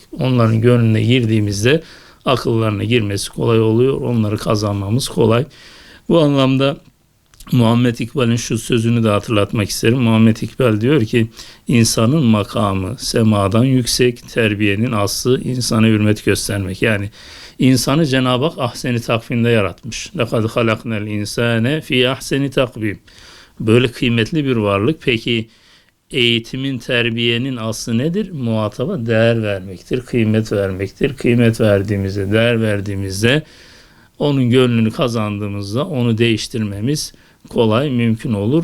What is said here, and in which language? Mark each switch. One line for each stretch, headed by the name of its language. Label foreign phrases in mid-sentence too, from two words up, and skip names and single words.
Turkish: Onların gönlüne girdiğimizde akıllarına girmesi kolay oluyor, onları kazanmamız kolay. Bu anlamda Muhammed İkbal'in şu sözünü de hatırlatmak isterim. Muhammed İkbal diyor ki insanın makamı semadan yüksek, terbiyenin aslı insana hürmet göstermek. Yani insanı Cenab-ı Hak ahseni takvimde yaratmış.
Arabic: لَقَدْ خَلَقْنَا الْاِنْسَانَ فِي أحسن تقويم.
Turkish: Böyle kıymetli bir varlık. Peki eğitimin, terbiyenin aslı nedir? Muhataba değer vermektir, kıymet vermektir. Kıymet verdiğimizde, değer verdiğimizde onun gönlünü kazandığımızda onu değiştirmemiz kolay, mümkün olur.